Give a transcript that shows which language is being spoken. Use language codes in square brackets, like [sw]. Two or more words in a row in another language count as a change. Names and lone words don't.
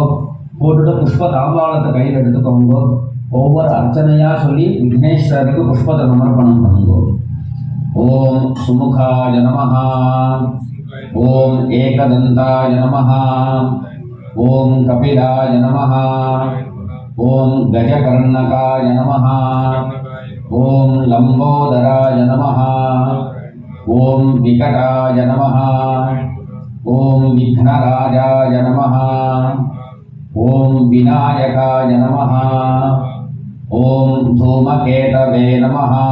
[ta] போட்டுட்டு புஷ்ப தாம்பாளத்தை கையில் எடுத்துக்கோங்க. ஒவ்வொரு அர்ச்சனையா சொல்லி விக்னேஸ்வரருக்கு புஷ்பத்தை சமர்ப்பணம் பண்ணுங்கோ. [sa] ॐ सुमुखाय नमः। ॐ एकदन्ताय नमः. ॐ कपिलाय नमः. ॐ गजकर्णकाय नमः। ॐ लम्बोदराय नमः। ॐ विकटाय नमः। ॐ विघ्नराजाय नमः। ॐ विनायकाय नमः। ॐ धूमकेतवे नमः।